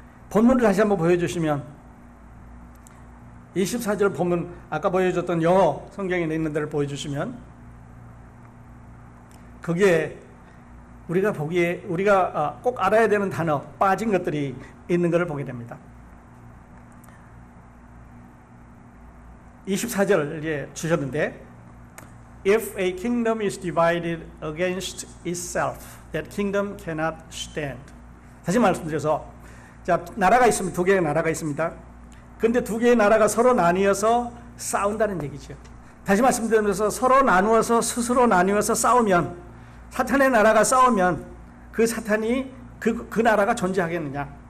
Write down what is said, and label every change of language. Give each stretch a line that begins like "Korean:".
Korean: 본문을 다시 한번 보여주시면 24절 본문, 아까 보여줬던 영어 성경에 있는 데를 보여주시면 거기에 우리가 보기에 우리가 꼭 알아야 되는 단어, 빠진 것들이 있는 것을 보게 됩니다. 24절에 주셨는데,
English: If a kingdom is divided against itself, that kingdom cannot stand.
Korean: 다시 말씀드려서, 자, 나라가 있습니다. 두 개의 나라가 있습니다. 근데 두 개의 나라가 서로 나뉘어서 싸운다는 얘기죠. 다시 말씀드리면서 서로 나누어서 스스로 나뉘어서 싸우면, 사탄의 나라가 싸우면 그 사탄이 그 나라가 존재하겠느냐.